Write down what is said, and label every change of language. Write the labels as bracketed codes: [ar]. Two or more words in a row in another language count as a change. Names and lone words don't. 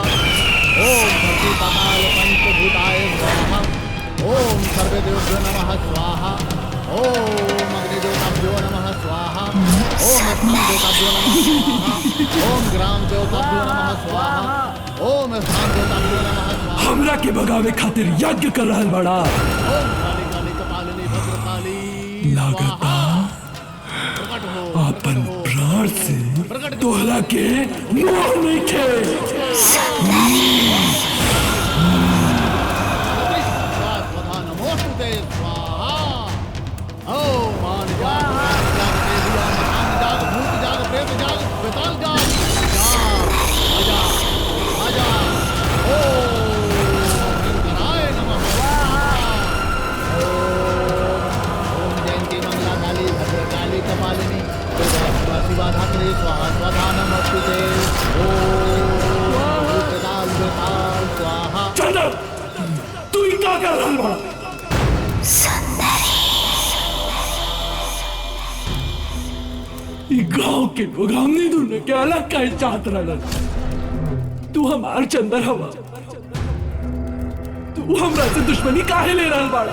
[sa] ओम धरती पाताल पंचभूताय स्वाहा। ओम सर्वदेवभ्यो नमः स्वाहा। ओम अग्निदेवताभ्यो नमः स्वाहा। ओम स्थान देवताभ्यो नमः स्वाहा। ओम ग्राम देवताभ्यो नमः स्वाहा। ओम स्थान देवताभ्यो नमः स्वाहा। [bho] हमरा के भगावे खातिर यज्ञ कर रहल बड़ा। [sa] ओम काली काली कपालिनी भद्रकाली [bho] लागता अपन प्राण से तोहरा के मोह नहीं खे। [sa] नमोस्तुते स्वाहा। [bho] ओम मान जाग जाग देविया मकान जाग भूत जाग प्रेत जाग बेताल जाग आजा आजा। [sa] ओम इंद्राय नमः स्वाहा। ओम जयंती मंगला काली भद्रकाली कपालिनी दुर्गा शिवा धात्री स्वाहा स्वधा नमस्तुते। ओम बेताल बेताल स्वाहा। [bho] चंदन तू ही क्या कर रहल बड़ा? गांव के लोग हमने दोनों के अलग कहीं चाहत रहलन। तू हमार चंदर हवा, तू हमरा से दुश्मनी काहे ले रहल बाड़ा?